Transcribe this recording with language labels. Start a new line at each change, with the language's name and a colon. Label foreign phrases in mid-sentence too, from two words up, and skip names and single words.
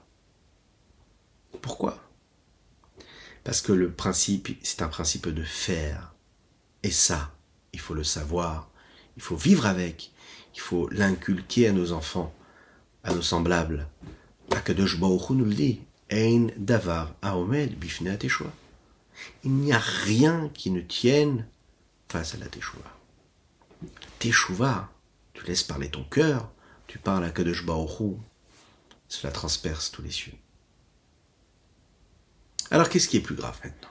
French: Pourquoi? Parce que le principe, c'est un principe de faire. Et ça, il faut le savoir, il faut vivre avec, il faut l'inculquer à nos enfants, à nos semblables.
Hebrew: הקדוש ברוך הוא
French: nous le dit,
Hebrew: אין דבר העומד בפני התשובה.
French: Il n'y a rien qui ne tienne face à la teshuva. Teshuva, tu laisses parler ton cœur, tu parles à
Hebrew: הקדוש ברוך הוא,
French: cela transperce tous les cieux. Alors qu'est-ce qui est plus grave maintenant?